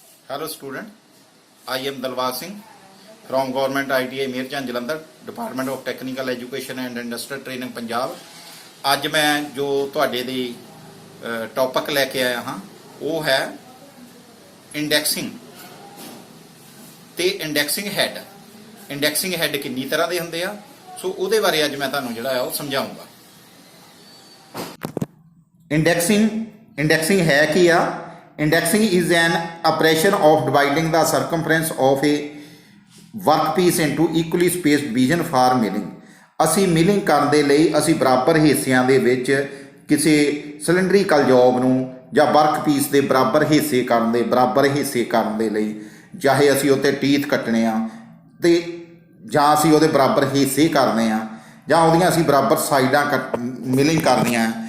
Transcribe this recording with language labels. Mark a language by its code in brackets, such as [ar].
[en] Hello student, I am Dalwar Singh from Government ITI Mirjan Jalandhar, Department of Technical Education and Industrial Training Punjab। [pa] ਅੱਜ ਮੈਂ ਜੋ ਤੁਹਾਡੇ ਲਈ topic ਲੈ ਕੇ ਆਇਆ ਹਾਂ ਉਹ ਹੈ ਇੰਡੈਕਸਿੰਗ ਤੇ ਇੰਡੈਕਸਿੰਗ ਹੈਡ। ਇੰਡੈਕਸਿੰਗ ਹੈਡ ਕਿੰਨੀ ਤਰ੍ਹਾਂ ਦੇ ਹੁੰਦੇ ਆ, ਸੋ ਉਹਦੇ ਬਾਰੇ ਅੱਜ ਮੈਂ ਤੁਹਾਨੂੰ ਜਿਹੜਾ ਆ ਉਹ ਸਮਝਾਉਂਗਾ। ਇੰਡੈਕਸਿੰਗ ਹੈ ਕੀ ਆ? [en] Indexing is an operation of dividing the circumference of a workpiece into equally spaced division for milling। [pa] ਅਸੀਂ ਮਿਲਿੰਗ ਕਰਨ ਦੇ ਲਈ ਅਸੀਂ ਬਰਾਬਰ ਹਿੱਸਿਆਂ ਦੇ ਵਿੱਚ ਕਿਸੇ ਸਿਲੰਡਰੀਕਲ ਜੋਬ ਨੂੰ ਜਾਂ ਵਰਕਪੀਸ ਦੇ ਬਰਾਬਰ ਹਿੱਸੇ ਕਰਨ ਦੇ ਲਈ ਚਾਹੇ ਅਸੀਂ ਉੱਤੇ ਟੀਥ ਕੱਟਣੇ ਆ ਤੇ ਜਾਂ ਅਸੀਂ ਉਹਦੇ ਬਰਾਬਰ ਹਿੱਸੇ ਕਰਨੇ ਆ ਜਾਂ ਉਹਦੀਆਂ ਅਸੀਂ ਬਰਾਬਰ ਸਾਈਡਾਂ ਮਿਲਿੰਗ ਕਰਨੀਆਂ।